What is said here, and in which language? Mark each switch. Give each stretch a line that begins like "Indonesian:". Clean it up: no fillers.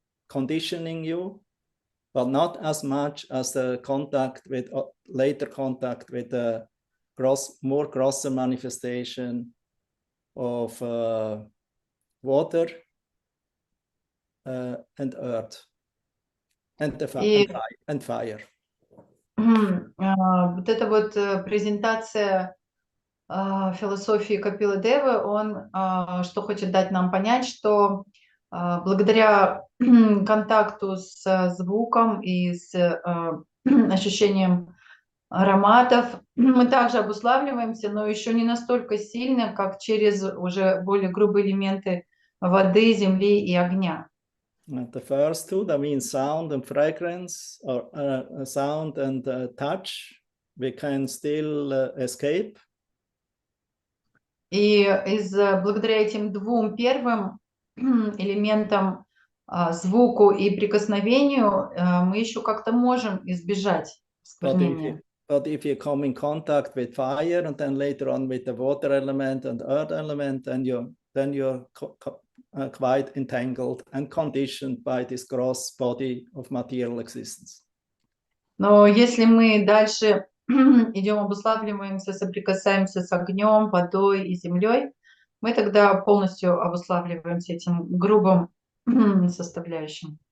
English: conditioning you, but not as much as the contact with later contact with the more grosser manifestation of water and earth and fire.
Russian: Вот эта вот презентация философии Капилы Девы, он что хочет дать нам понять, что благодаря контакту с звуком и с ощущением ароматов мы также обуславливаемся, но еще не настолько сильно, как через уже более грубые элементы воды, земли и огня.
English: The first two, that means sound and fragrance, or sound and touch, we can still escape.
Russian: И благодаря этим двум первым элементам, звуку и прикосновению, мы еще как-то можем избежать осквернения.
English: But if you come in contact with fire and then later on with the water element and earth element, then you're quite entangled and conditioned by this gross body of material existence.
Russian: Но если мы дальше идем, обуславливаемся, соприкасаемся с огнем, водой и землей, мы тогда полностью обуславливаемся этим грубым составляющим.